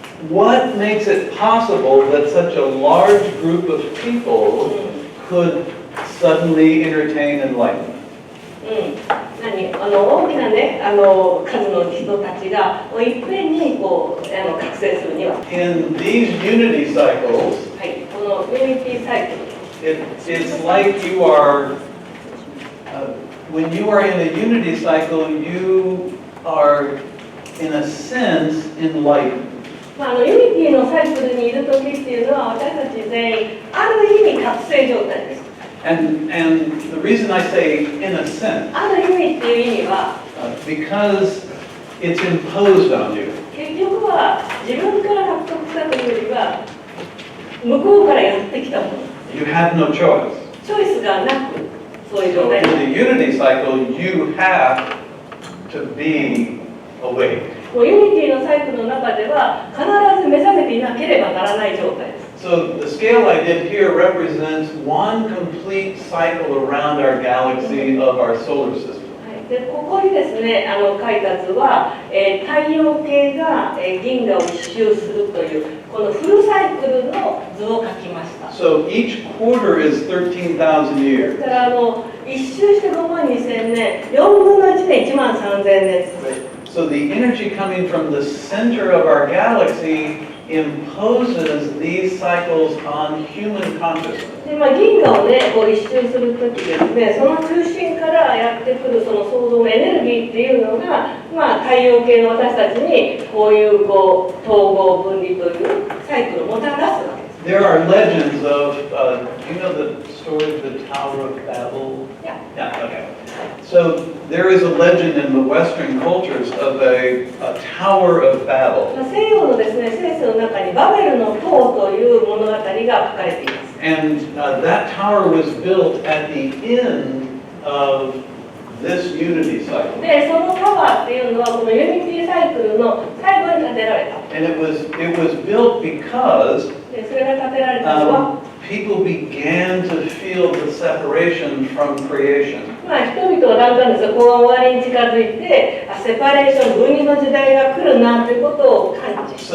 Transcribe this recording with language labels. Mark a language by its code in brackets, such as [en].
[en] what makes it possible that such a large group of people could suddenly entertain enlightenment? [ja] 大きなね、数の人たちがいっぺんにこう覚醒するには、 [en] In these unity cycles, [ja] はい、このユニティサイクル。 [en] it's like you are, when you are in a unity cycle, you are, in a sense, enlightened. [ja] ユニティのサイクルにいる時っていうのは私たち全員ある意味覚醒状態です。 [en] And the reason I say in a sense, [ja] ある意味っていう意味は、 [en] because it's imposed on you. [ja] 結局は自分から獲得したというよりは向こうからやってきたもの。 [en] You have no choice. [ja] チョイスがなくそういう状 [en] So [ja] 態 [en] in the unity cycle, you have to be awake. [ja] もうユニティのサイクルの中では必ず目覚めていなければならない状態です。 [en] So the scale I did here represents one complete cycle around our galaxy of our solar system. [ja] でここにですね書いた図は、太陽系が、銀河を一周するというこのフルサイクルの図を書きました。 [en] So each quarter is 13,000 [ja] ですから一周して52,000年、4分の1で13,000年です。 [en] So the energy coming from the center of our galaxy imposes these cycles on human consciousness. [ja] で銀河をねこう一周するときですね、その中心からやってくるその創造のエネルギーっていうのが、太陽系の私たちにこういう統合分離というサイクルをもたらすわけです。 [en] There are legends of, you know the story of the Tower of Babel? Yeah. Yeah, okay. So there is a legend in the Western cultures of a Tower of Babel. [ja] 西洋のですね聖書の中にバベルの塔という物語が書かれています。 [en] And that tower was built at the end of this unity cycle. [ja] でそのタワーっていうのはこのユニティサイクルの最後に建てられた。 [en] And it was built because [ja] でそれが建てられたのは、 [en] people began to feel the separation from creation. [ja] 人々はだんだんですねこの終わりに近づいてセパレーション分離の時代が来るなということを感知して。